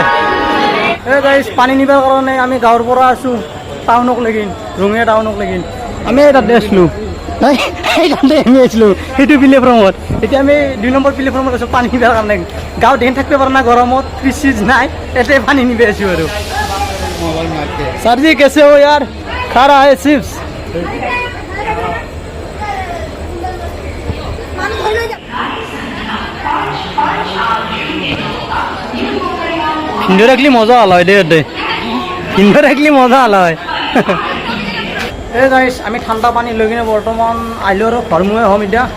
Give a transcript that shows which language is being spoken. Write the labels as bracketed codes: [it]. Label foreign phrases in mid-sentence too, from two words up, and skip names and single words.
[as] এই গাইজ পানী নিবৰ কাৰণে আমি গাঁৱৰ পৰা আছোঁ টাউনক লাগিন, ৰঙিয়া টাউনক লাগিন। আমি তাতে আছিলোঁ, তাতে আমি আছিলোঁ সেইটো প্লেটফৰ্মত। এতিয়া আমি 2 নম্বৰ প্লেটফৰ্মত আছোঁ পানী নিবৰ কাৰণে। গাঁৱত দেন থাকিব পৰা নাই গৰমত, ফ্ৰিজ নাই, ইয়াতে পানী নিব আছোঁ। [hi] আৰু सर जी कैसे हो यार? खा रहा है चिप्स। [as] ইনডাইরেক্টলি মজা হল হয় দে, ইনডাইরেক্টলি মজা হল হয়। এই গাইছ আমি ঠাণ্ডা পানী লৈ কিনে বৰ্তমান আহিলোঁ আৰু ঘৰমুৱে হ'ম।